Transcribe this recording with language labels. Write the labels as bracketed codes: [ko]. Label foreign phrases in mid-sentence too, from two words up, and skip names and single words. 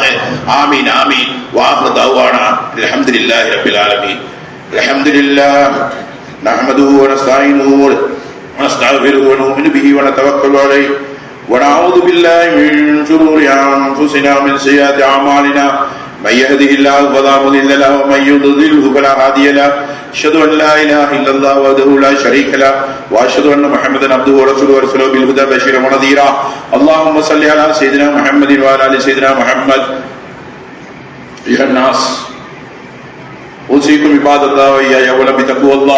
[ar] آمين آمين. وآخر دعوانا الحمد لله رب العالمين. الحمد لله نحمده ونستعينه ونستغفره ونؤمن به ونتوكل عليه ونعوذ بالله من شرور أنفسنا ومن سيئات أعمالنا. من يهده الله فلا مضل له ومن يضلله فلا هادي له. أشهد أن لا إله إلا الله وحده لا شريك له وأشهد أن محمدا عبده ورسوله ورسوله بالهدى بشيرا ونذيرا. اللهم صل على سيدنا محمد وعلى آل سيدنا محمد. أيها الناس أوصيكم عباد الله وإياي أولا بتقوى الله.